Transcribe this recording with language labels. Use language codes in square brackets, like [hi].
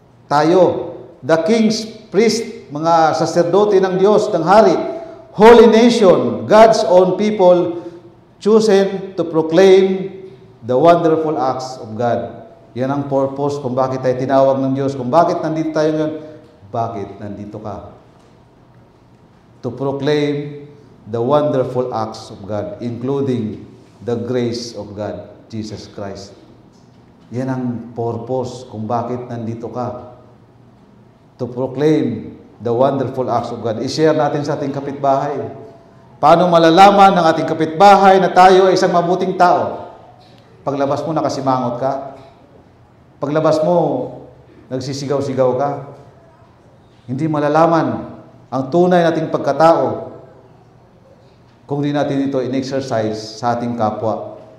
[en] Tayo, the king's priest, [tl] mga saserdote ng Diyos, ng hari, [en] holy nation, God's own people, chosen to proclaim the wonderful acts of God. [tl] Yan ang purpose kung bakit tayo tinawag ng Diyos, kung bakit nandito tayo ngayon, bakit nandito ka? [en] To proclaim the wonderful acts of God, including the grace of God, Jesus Christ. [tl] Yan ang purpose kung bakit nandito ka. [en] To proclaim the wonderful acts of God. [tl] I-share natin sa ating kapitbahay. Paano malalaman ng ating kapitbahay na tayo ay isang mabuting tao? Paglabas mo, nakasimangot ka. Paglabas mo, nagsisigaw-sigaw ka. Hindi malalaman ang tunay nating pagkatao kung di natin ito in-exercise sa ating kapwa.